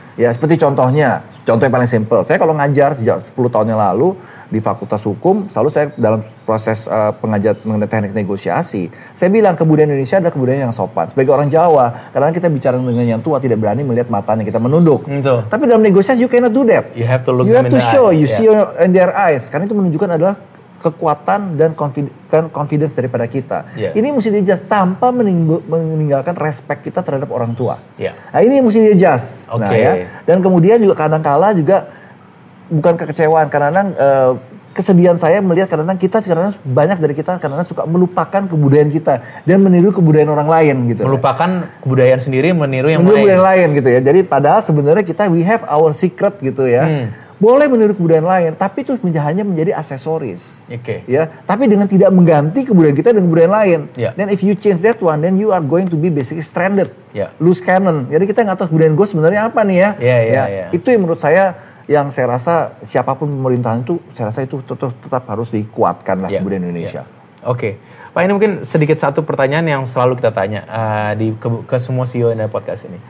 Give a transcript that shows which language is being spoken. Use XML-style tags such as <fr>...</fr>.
<id>Ya, seperti contoh yang paling simple. Saya kalau ngajar sejak 10 tahun yang lalu di Fakultas Hukum, selalu saya dalam proses pengajar mengenai teknik negosiasi, saya bilang kebudayaan Indonesia adalah kebudayaan yang sopan. Sebagai orang Jawa, karena kita bicara dengan yang tua tidak berani melihat matanya, kita menunduk. Betul. Tapi dalam negosiasi</id> <en>you cannot do that. You have to look you have to show, you see in their eyes.</en> <id>Karena itu menunjukkan adalah kekuatan dan confidence daripada kita. Ini mesti di-adjust tanpa meninggalkan respect kita terhadap orang tua. Nah, ini mesti di-adjust. Nah, ya. Dan kemudian juga kadang-kala juga bukan kekecewaan, kadang-kadang kesedihan saya melihat kadang-kadang banyak dari kita kadang-kadang suka melupakan kebudayaan kita dan meniru kebudayaan orang lain gitu. Melupakan kebudayaan sendiri, meniru yang lain gitu ya. Jadi padahal sebenarnya kita</id> <en>we have our secret</en> <id>gitu ya. Boleh meniru kebudayaan lain, tapi itu hanya menjadi aksesoris. Ya, tapi dengan tidak mengganti kebudayaan kita dengan kebudayaan lain.</id> <en>Then if you change that one, then you are going to be basically stranded, loose cannon.</en> <id>Jadi kita nggak tahu kebudayaan gue sebenarnya apa nih ya. Itu yang menurut saya, yang saya rasa siapapun pemerintahan itu, saya rasa itu tetap harus dikuatkan lah kebudayaan Indonesia. Pak, ini mungkin sedikit satu pertanyaan yang selalu kita tanya ke semua CEO yang ada podcast ini.</id>